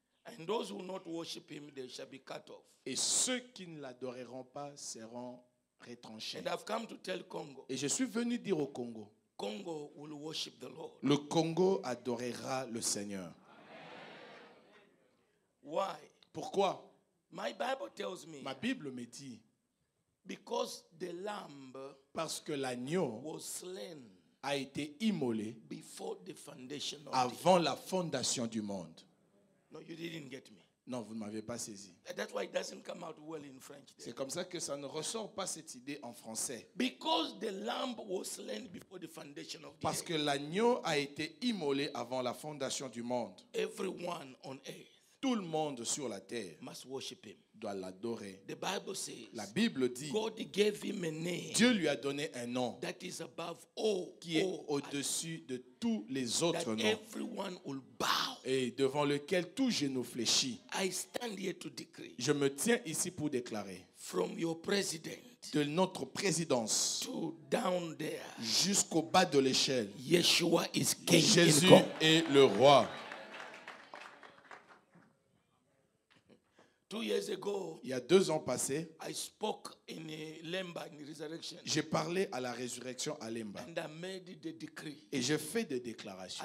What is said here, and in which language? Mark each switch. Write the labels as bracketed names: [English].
[English] And those who not worship him, they shall be cut off. [French] Et ceux qui ne l'adoreront pas seront retranché. [English] And I've come to tell Congo, [French] Et je suis venu dire au Congo, [English] Congo will worship the Lord. [French] le Congo adorera le Seigneur. [English] Why? [French] Pourquoi? [English] My Bible tells me, [French] Ma Bible me dit, [English] because the lamb [French] parce que l'agneau [English] was slain [French] a été immolé [English] before the foundation of the [French] avant la fondation du monde. [English] No, you didn't get me. [French] Non, vous ne m'avez pas saisi. [English] That's why it doesn't come out well in French. there. [French] C'est comme ça que ça ne ressort pas cette idée en français. [English] Because the lamb was slain before the foundation of the [French] Parce [English] earth. [French] que l'agneau a été immolé avant la fondation du monde. [English] Everyone on earth [French] Tout le monde sur la terre [English] must worship him. [French] doit l'adorer. [English] The Bible says [French] La Bible dit, [English] God gave him a name [French] Dieu lui a donné un nom [English] that is above all, [French] qui est [English] all [French] au-dessus de tous les [English] that [French] autres noms [English] everyone will bow. [French] et devant lequel tout genou fléchit. [English] I stand here to decree [French] Je me tiens ici pour déclarer [English] from your president [French] de notre présidence [English] to down there, [French] jusqu'au bas de l'échelle, [English] Yeshua is king in [French] Jésus [English] Congo. [French] est le roi. [English] 2 years ago, [French] Il y a 2 ans passés, [English] I spoke in a Lemba in resurrection, [French] j'ai parlé à la résurrection à Lemba [English] and I made the decree. [French] et j'ai fait des déclarations.